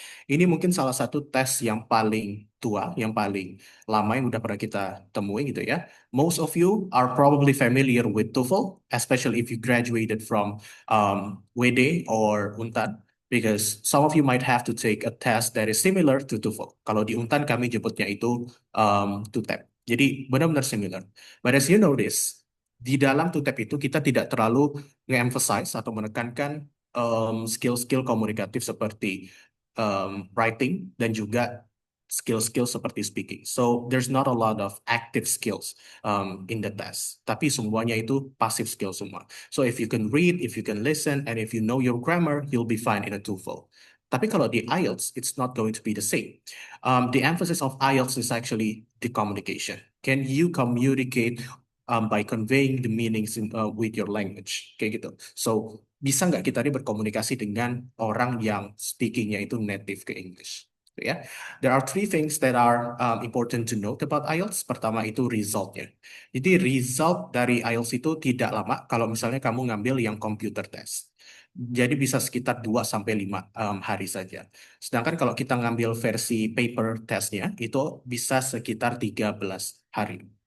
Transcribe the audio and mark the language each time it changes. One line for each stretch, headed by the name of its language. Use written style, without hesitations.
Indonesian: Ini mungkin salah satu tes yang paling tua, yang paling lama yang udah pernah kita temui gitu ya.
English: Most of you are probably familiar with TOEFL, especially if you graduated from WD or UNTAD. Because some of you might have to take a test that is similar to TOEFL.
Indonesian: Kalau di Untan kami jemputnya itu TUTEP. Jadi benar-benar similar.
English: But as you notice,
Indonesian: di dalam TUTEP itu kita tidak terlalu nge-emphasize atau menekankan skill-skill komunikatif seperti writing dan juga skill-skill seperti speaking.
English: So there's not a lot of active skills in the test.
Indonesian: Tapi semuanya itu passive skill semua.
English: So if you can read, if you can listen, and if you know your grammar, you'll be fine in a TOEFL.
Indonesian: Tapi kalau di IELTS,
English: it's not going to be the same. The emphasis of IELTS is actually the communication. Can you communicate by conveying the meanings with your language?
Indonesian: Kayak gitu. So bisa nggak kita ini berkomunikasi dengan orang yang speakingnya itu native ke English?
English: Ya, there are three things that are important to note about IELTS.
Indonesian: Pertama itu resultnya. Jadi result dari IELTS itu tidak lama kalau misalnya kamu ngambil yang computer test. Jadi bisa sekitar 2 sampai 5 hari saja. Sedangkan kalau kita ngambil versi paper testnya itu bisa sekitar 13 hari.